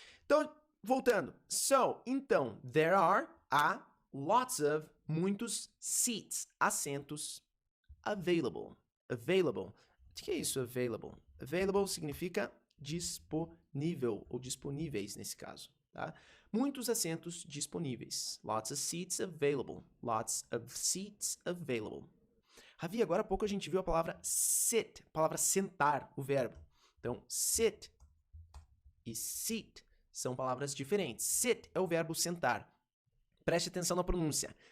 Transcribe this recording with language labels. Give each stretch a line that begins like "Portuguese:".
Portuguese: Então, voltando.
English: So, então, there are, há, lots of, muitos seats,
Portuguese: assentos,
English: available. Available.
Portuguese: O que é isso, available? Available significa disponível, ou disponíveis nesse caso, tá? Muitos assentos disponíveis.
English: Lots of seats available. Lots of seats available.
Portuguese: Ravi, agora há pouco a gente viu a palavra sit, a palavra sentar, o verbo. Então, sit e seat são palavras diferentes. Sit é o verbo sentar. Preste atenção na pronúncia.